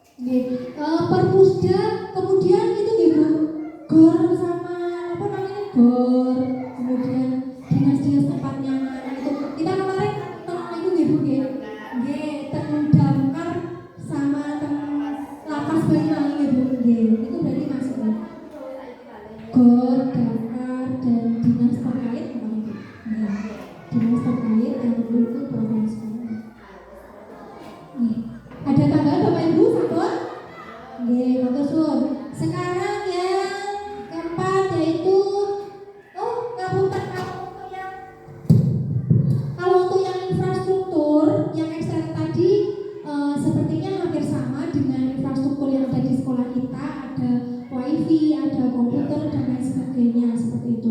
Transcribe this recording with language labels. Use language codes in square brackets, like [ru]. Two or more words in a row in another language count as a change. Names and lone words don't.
[id] Perpusda, kemudian itu nggih Bu, gor sama apa namanya gor, kemudian dinas-dinas tempatnya itu kita kemarin tentang itu nggih Bu nggih, tentang damkar sama tentang lapas Banyuwangi nggih Bu itu berarti masuk ya. Gor, damkar dan dinas terkait kemarin Bu. Dinas terkait yang perlu itu provinsi. Ada tanggal Bapak Ibu sampun? [jv] Nggih, matur suwun. [id] Sekarang yang keempat yaitu ngapunten kalau untuk yang infrastruktur yang ekstern tadi sepertinya hampir sama dengan infrastruktur yang ada di sekolah kita, ada wifi, ada komputer dan lain sebagainya seperti itu.